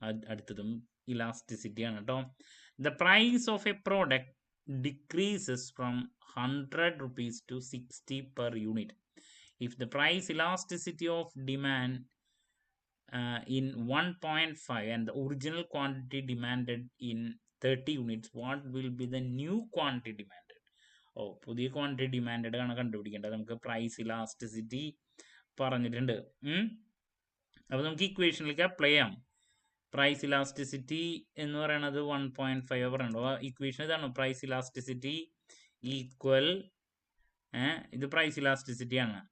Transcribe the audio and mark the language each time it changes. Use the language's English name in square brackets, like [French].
[Malayalam] അടുത്തതും ഇലാസ്റ്റിസിറ്റി ആണ് കേട്ടോ. [English] The price of a product decreases from 100 rupees to 60 per unit. If the price elasticity of demand in 1.5 and the original quantity demanded in 30 units, what will be the new quantity demanded? [Malayalam] പുതിയ quantity demand ആണ് കണ്ടുപിടിക്കേണ്ടത്. നമുക്ക് price elasticity പറഞ്ഞിട്ടുണ്ട്. അപ്പോൾ നമുക്ക് ഇക്വേഷനിലേക്ക് apply ചെയ്യാം. Price elasticity എന്ന് പറയുന്നത് 1.5 പറയണ്ടോ ഇക്വേഷൻ ഇതാണ്. പ്രൈസ് ഇലാസ്റ്റിസിറ്റി ഈക്വൽ ഇത് പ്രൈസ് ഇലാസ്റ്റിസിറ്റി ആണ്.